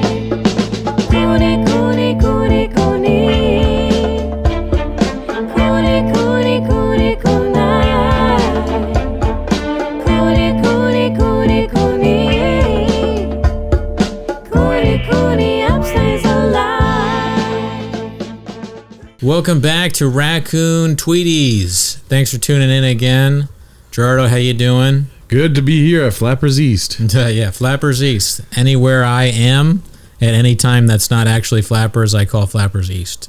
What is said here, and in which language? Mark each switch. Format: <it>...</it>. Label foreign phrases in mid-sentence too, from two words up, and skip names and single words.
<en>Cooney, Cooney, Cooney, Cooney. Cooney, Cooney, Cooney, Cooney. Cooney, Cooney, Cooney, Cooney. Cooney, Cooney, upstays alive. Welcome back to Raccoon Tweeties. Thanks for tuning in again. Gerardo, how you doing? Good to be here at Flappers East. Yeah, Flappers East. Anywhere I am, at any time that's not actually Flappers, I call Flappers East.</en>